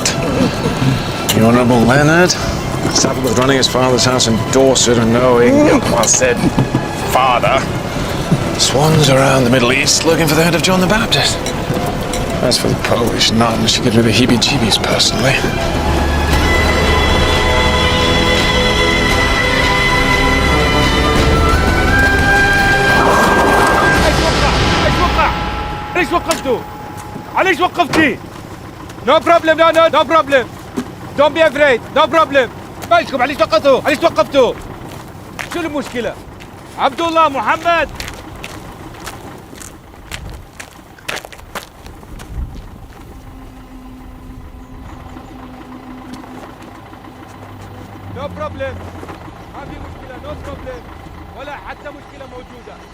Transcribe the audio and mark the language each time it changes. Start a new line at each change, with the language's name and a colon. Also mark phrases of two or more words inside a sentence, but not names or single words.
English: The Honourable Leonard, saddled with running his father's house in Dorset and knowing, well said, father, swans around the Middle East looking for the head of John the Baptist. As for the Polish nun, she could do the heebie-jeebies personally.
Arabic: ليش وقفتوا؟ علاش وقفتي؟
English: No problem, no problem. Don't be afraid, no problem.
Arabic: مالكم علاش وقفتوا؟ علاش وقفتوا؟ شو المشكلة؟
English: عبد الله محمد No problem.
Arabic: ما في مشكلة
English: no problem.
Arabic: ولا حتى مشكلة موجودة.